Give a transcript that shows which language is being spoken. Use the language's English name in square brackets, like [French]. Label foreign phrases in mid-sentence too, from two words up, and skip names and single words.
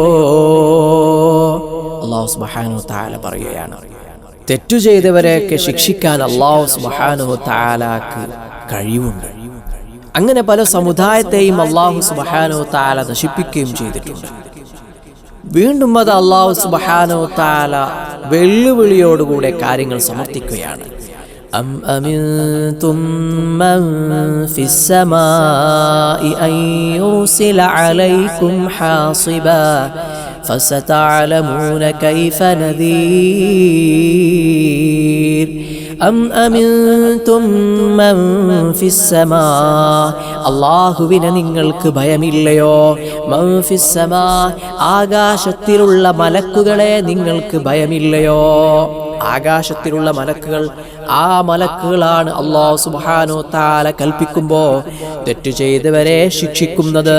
[Arabic] الله سبحانه وتعالى [Malayalam] പറയുകയാണ്, തെറ്റു ചെയ്തവരെയൊക്കെ ശിക്ഷിക്കാൻ [Arabic] الله سبحانه وتعالى [Malayalam] കഴിവുണ്ട്. അങ്ങനെ പല സമുദായത്തെയും [Arabic] الله سبحانه وتعالى [Malayalam] നശിപ്പിക്കുകയും ചെയ്തിട്ടുണ്ട്. വീണ്ടും അത് [Arabic] الله سبحانه وتعالى [Malayalam] വെല്ലുവിളിയോടുകൂടെ കാര്യങ്ങൾ സമർത്ഥിക്കുകയാണ്. [Arabic] أم أمنتم من في السماء أن يرسل عليكم حاصبا فستعلمون كيف نذير أم أمنتم من في السماء [Malayalam] അല്ലാഹുവിനെ നിങ്ങൾക്ക് ഭയമില്ലയോ? [Arabic] من في السماء, [Malayalam] ആകാശത്തിലുള്ള മലക്കുകളെ നിങ്ങൾക്ക് ഭയമില്ലയോ? ആകാശത്തിലുള്ള മലക്കുകൾ, ആ മലക്കുകളാണ് [Arabic] الله سبحانه وتعالى [Malayalam] കൽപ്പിക്കുമ്പോൾ തെറ്റ് ചെയ്തവരെ ശിക്ഷിക്കുന്നത്.